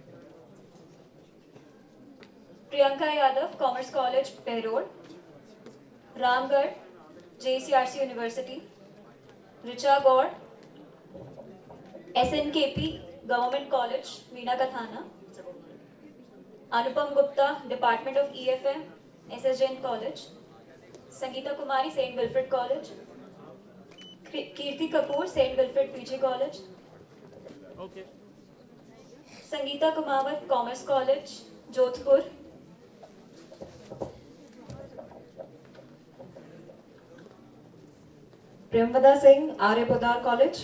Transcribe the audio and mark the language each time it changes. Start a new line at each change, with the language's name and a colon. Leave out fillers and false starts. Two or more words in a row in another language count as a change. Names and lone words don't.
English: Priyanka Yadav, Commerce College, Behror. Ramgarh, JCRC University. Richa Gaur, SNKP, Government College, Meena Kathana. Anupam Gupta, Department of EFM, SS Jain College. Sangeeta Kumari, St. Wilfred College. Kirti Kapoor, St. Wilfred PG College. Okay. Sangeeta Kumawat, Commerce College, Jodhpur. Premvada Singh, R.A. Podar College.